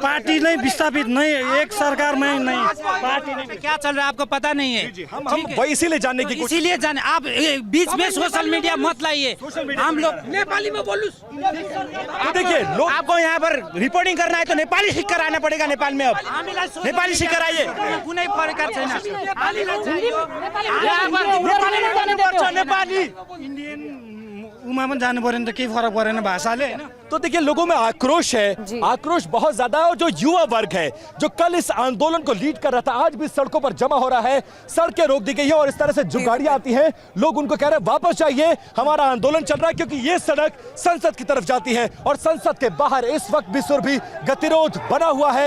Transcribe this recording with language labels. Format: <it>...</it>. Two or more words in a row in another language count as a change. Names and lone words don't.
<hi>पार्टी नहीं विस्थापित नहीं, एक सरकार नहीं पार्टी क्या चल रहा है आपको पता नहीं है। हम वही इसीलिए जानने की कोशिश, इसीलिए जाने आप बीच में सोशल मीडिया मत लाइए। हम लोग नेपाली में बोलूं, देखिए लोग आपको यहाँ पर रिपोर्टिंग करना है तो नेपाली सीख कर आना पड़ेगा नेपाल में। अब नेपाली सीख कर आइए।</hi> <ne>कुनै फरक छैन, नेपाली उमा पनि जानु पर्यो नि त, केही फरक परेन भाषाले हैन।</ne> <hi>तो देखिए लोगों में आक्रोश है, आक्रोश बहुत ज्यादा है। और जो युवा वर्ग है जो कल इस आंदोलन को लीड कर रहा था, आज भी सड़कों पर जमा हो रहा है, सड़कें रोक दी गई है, और इस तरह से जो गाड़ियां आती हैं लोग उनको कह रहे हैं वापस जाइए, हमारा आंदोलन चल रहा है, क्योंकि ये सड़क संसद की तरफ जाती है, और संसद के बाहर इस वक्त भी गतिरोध बना हुआ है।</hi>